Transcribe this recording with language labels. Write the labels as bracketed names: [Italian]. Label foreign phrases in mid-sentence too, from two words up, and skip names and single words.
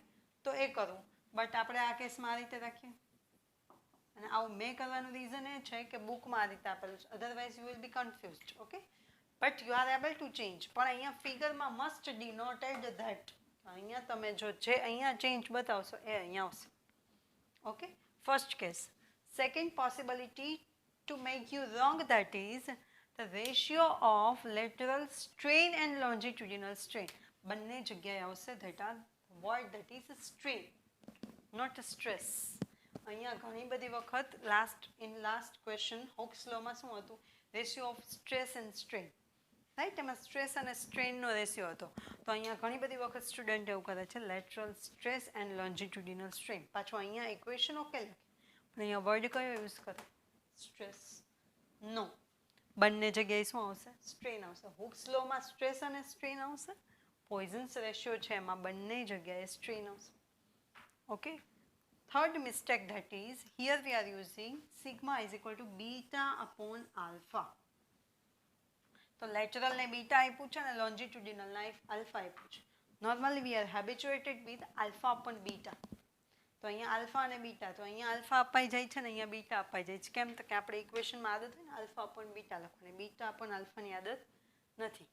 [Gujarati] તો એ કરવું, બટ આપણે આ કેસમાં આ રીતે રાખીએ, અને આવું મેં કરવાનું રીઝન એ છે કે બુકમાં આ રીતે આપેલું છે, [English] otherwise you will be confused. okay, but you are able to change, [Gujarati] પણ અહીંયા ફિગરમાં [English] must denoted that. [Gujarati] અહીંયા તમે જો જે અહીંયા ચેન્જ બતાવશો એ અહીંયા આવશે. [English] okay, first case. second possibility to make you wrong, that is the ratio of lateral strain and longitudinal strain. [Gujarati] બંને જગ્યાએ આવશે, [English] that are word that is strain, not stress. [Gujarati] અહીંયા ઘણી બધી વખત [English] last question [Gujarati] હોક્સ લોમાં શું હતું? [English] ratio of stress and strain, right? [Gujarati] એમાં સ્ટ્રેસ અને સ્ટ્રેનનો રેશિયો હતો. તો અહીંયા ઘણી બધી વખત સ્ટુડન્ટ એવું કરે છે [English] lateral stress and longitudinal strain. [Gujarati] પાછું અહીંયા ઇક્વેશન ઓકે લખે, પણ અહીંયા વર્ડ કયો યુઝ કરે? સ્ટ્રેસ. નો, બંને જગ્યાએ શું આવશે? સ્ટ્રેન આવશે. હુક્સ લોમાં સ્ટ્રેસ અને સ્ટ્રેન આવશે. [English] Poisson's ratio [Gujarati] છે એમાં બંને જગ્યાએ સ્ટ્રેન આવશે. ઓકે, [English] third mistake, that is here we are using sigma is equal to beta upon alpha. [Gujarati] તો લેટરલ ને બીટા આપ્યું છે ને લોન્જિટ્યુડિનલ ને આલ્ફા આપ્યું છે. [English] normally we are habituated with alpha upon beta. [Gujarati] તો અહીંયા આલ્ફા અને બીટા, તો અહીંયા આલ્ફા અપાઈ જાય છે ને અહીંયા બીટા અપાઈ જાય છે. કેમ? તો કે આપણે ઇક્વેશનમાં આદત હોય ને [English] alpha upon beta [Gujarati] લખવાની, [English] beta upon alphaની [Gujarati] આદત નથી.